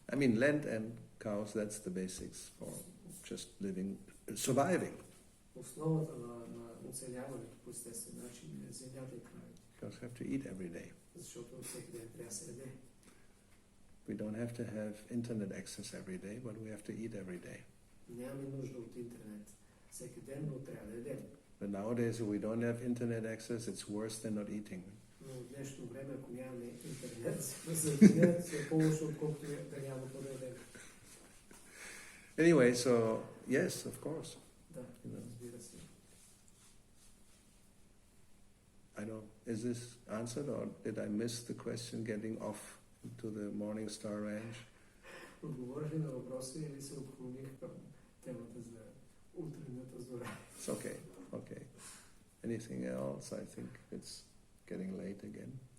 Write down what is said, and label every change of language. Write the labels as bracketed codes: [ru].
[en] I mean, land and cows, that's the basics for just living, surviving. [bg] Основата на оцеляването по естествен начин е земята и кравите. [en] Because we have to eat every day. [bg] Защото всеки ден трябва да се яде. [en] We don't have to have internet access every day, but we have to eat every day. [bg] Нямаме нужда от интернет всеки ден, но трябва да ядем. [en] But nowadays, if we don't have internet access, it's worse than not eating. [bg] Но в днешно време, ако нямаме интернет, се по-лошо, отколкото да няма какво да ядем. [en] Anyway, so yes, of course. [bg] Да, разбира се. [en] I know. Is this answered, or did I miss the question getting off to the Morning Star Ranch? [bg] Отговорих ли на въпроса или се отклоних към темата за утренната зора? [en] It's okay. Okay. Anything else? I think it's getting late again.